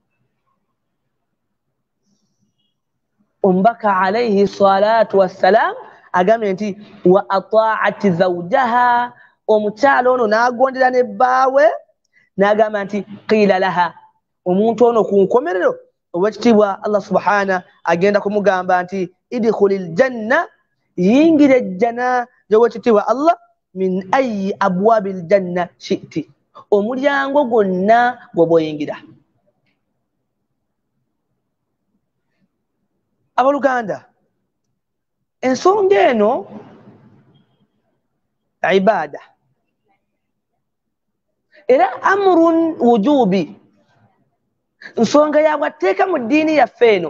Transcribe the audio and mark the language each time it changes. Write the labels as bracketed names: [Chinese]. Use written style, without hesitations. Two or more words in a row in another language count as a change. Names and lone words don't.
[Ganda] Omubaka [Arabic] عليه الصلاة والسلام [Ganda] agambye nti [Arabic] وأطاعت زوجها, [Ganda] omukyala ono n'agondera ne bbaawe n'agamba nti [Arabic] قيل لها, [Ganda] omuntu ono ku nkomerero ow'ekitiibwa Allah subhana agenda kumugamba nti [Arabic] ادخلي الجنة, [Ganda] yingira ejjana y'ow'ekitiibwa Allah, [Arabic] من أي أبواب الجنة شئت, [Ganda] omulyango gwonna gw'oboyingira. Abaluganda, ensonga eno ibaada era [Arabic] أمر وجوبي, [Ganda] nsonga yabwatteeka mu ddiini yaffe eno.